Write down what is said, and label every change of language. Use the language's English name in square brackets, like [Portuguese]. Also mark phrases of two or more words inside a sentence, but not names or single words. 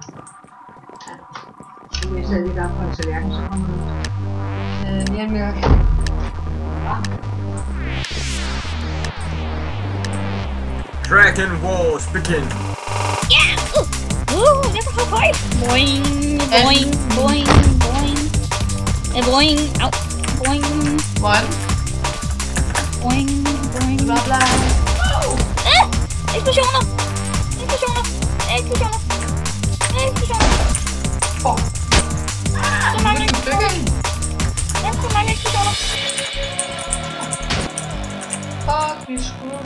[Danish] Du vil sætte lidt op på en tallerken, så kommer du. Mere mørk. [English] Dragon Wars begin. [Danish] Ja! Det er for højt. Boing, boing, boing, boing. Boing, au. Boing, [English] One. boing, boing. Bla bla. [Danish] Eksplosioner! Eksplosioner! Eksplosioner! Eksplosioner! Fuck. Så mange eksplosioner! Bygge. Der er så mange eksplosioner! Fuck, vi skulle.